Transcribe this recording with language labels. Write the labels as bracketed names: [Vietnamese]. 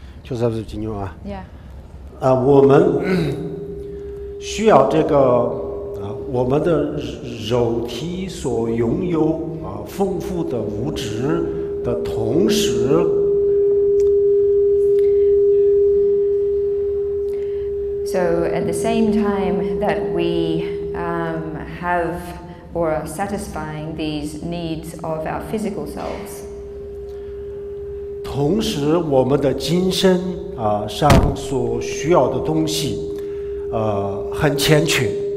[Chinese] 就是金牛 Yeah。我们需要这个我们的肉体所拥有丰富的物质的同时。 [English] So at the same time that we have or are satisfying these needs of our physical selves, [Chinese] 同时我们的精神上所需要的东西很欠缺。